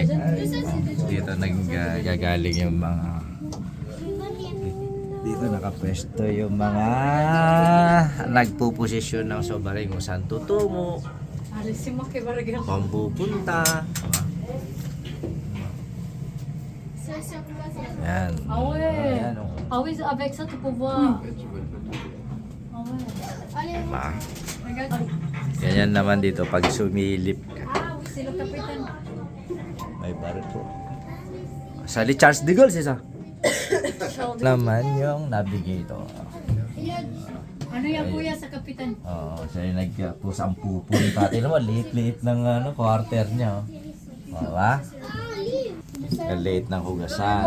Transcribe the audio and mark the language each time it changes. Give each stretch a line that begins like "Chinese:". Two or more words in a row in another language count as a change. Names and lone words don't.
Filipino: Dito nagagaling yung mga... Dito nakapwesto yung mga nagpuposisyon ng submarine kung saan tutungo. Kung pupunta. Yan.
French: Ah ouais.
Filipino: Yan, oh.
French: Ah oui, avec ça tu peux voir. Ah ouais.
Filipino: Diba? Ganyan naman dito pag sumilip ka.
French: Ah oui, c'est le capitaine.
Filipino: May barko. Sali Charles de Gaulle isa. Naman yung navigator. Ano yan kuya sa kapitan? Oo, siya yung nagpusang pupunta. Tignan mo, liit-liit ng quarter niya. Diba? Liit ng hugasan.